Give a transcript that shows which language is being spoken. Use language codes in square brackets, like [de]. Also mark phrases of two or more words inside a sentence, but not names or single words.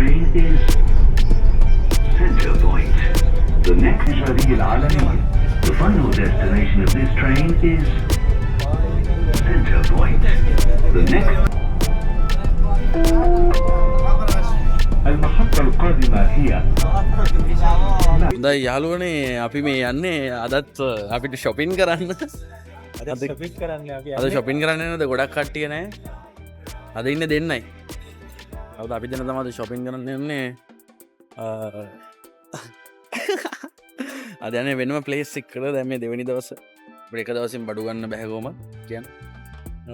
[en] is Center Point. The next Israeli Al-Alami. The final destination of this train is Center Point. The next [ar] المحطة القادمة هي [si] හොඳයි යාළුවනේ අපි මේ යන්නේ අදත් අපිට ෂොපින් කරන්න අද ෂොපින් කරන්න නේද ගොඩක් කට්ටිය නෑ අද ඉන්න දෙන්නයි අවුද අපි දෙන්න තමයි ෂොපින් කරන්න යන්නේ අද යන්නේ වෙනම ප්ලේස් එකකට දැන් මේ දෙවෙනි දවස අපිට එක දවසින් බඩු ගන්න බෑ කොහොම කියන්නේ